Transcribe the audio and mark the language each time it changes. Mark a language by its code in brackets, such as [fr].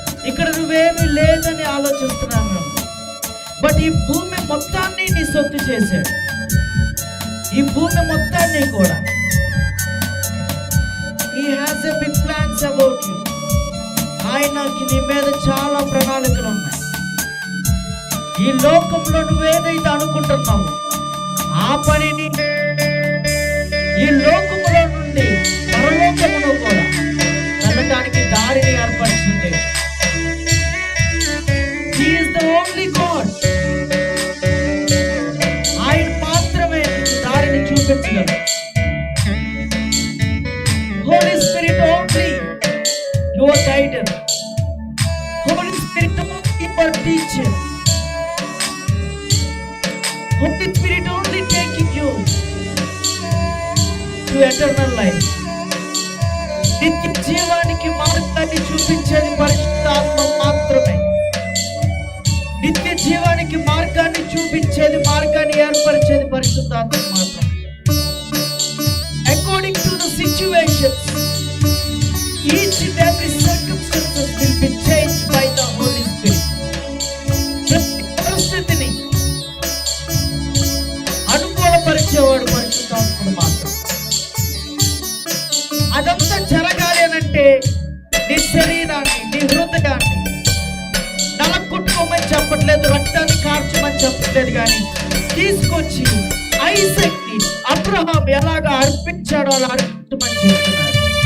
[te] ఇక్కడ నువ్వేమీ లేదని ఆలోచిస్తున్నాను, బట్ ఈ భూమి మొత్తాన్ని నీ సొత్తు చేశాడు. ఈ భూమి మొత్తాన్ని కూడా [en] He has a big plans about you. [te] ఆయనకి నీ మీద చాలా ప్రణాళికలు ఉన్నాయి. ఈ లోకంలో నువ్వేదైతే అనుకుంటున్నావో ఆ పనిని ఈ లోకములో నుండి పరలోకమును కూడా వెళ్ళడానికి దారిని ఏర్పరిచింది. [en] He is the only God. [te] ఆయన మాత్రమే దారిని చూపించగలరు. [en] Holy Spirit only your guider. Holy Spirit only your teacher. Holy Spirit only taking you to eternal life. [te] నిత్య జీవానికి మార్గాన్ని చూపించేది పరిశుద్ధాత్మ మాత్రమే. నిత్య జీవానికి మార్గాన్ని చూపించేది, మార్గాన్ని ఏర్పరిచేది పరిశుద్ధాత్మ మాత్రమే. [en] According to the situations, each and every circumstances will be changed by the Holy Spirit. [te] పరిస్థితిని అనుకూలపరిచేవాడు పరిశుద్ధాత్ముడు మాత్రం. అదంతా జరగాలి అనంటే నీ శరీరాన్ని, నీ హృదయాన్ని నలగొట్టుకోమని చెప్పట్లేదు, రక్తాన్ని కార్చమని చెప్పట్లేదు, కానీ తీసుకొచ్చి ఐసాక్ ని అబ్రహాం ఎలాగా అర్పించాడో అలా అర్పించమని చెప్తున్నాడు.